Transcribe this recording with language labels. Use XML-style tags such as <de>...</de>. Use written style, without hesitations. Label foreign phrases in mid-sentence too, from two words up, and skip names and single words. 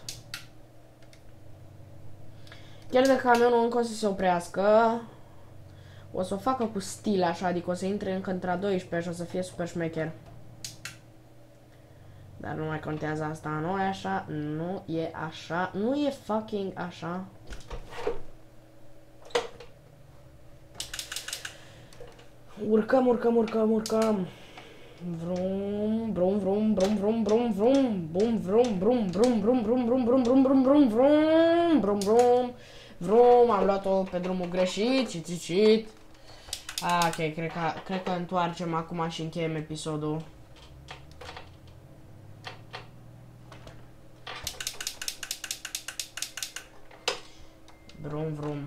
<ro>Chiar dacă camionul încă o să se oprească, o să o facă cu stil așa, adică o să intre încă între a 12 și o să fie super șmecher. Dar nu mai contează asta, nu e așa, nu e așa, nu e fucking așa. Urcăm, urcăm, urcăm, urcăm. Vrum, brum, brum, brum, brum, brum, brum, bum, vrum, brum, brum, brum, brum, brum, brum, brum, brum, brum, brum, brum, brum, brum, am luat-o pe drumul greșit, cit. Ok, cred că întoarcem acum și încheiem episodul. Vrum, vrum.</ro>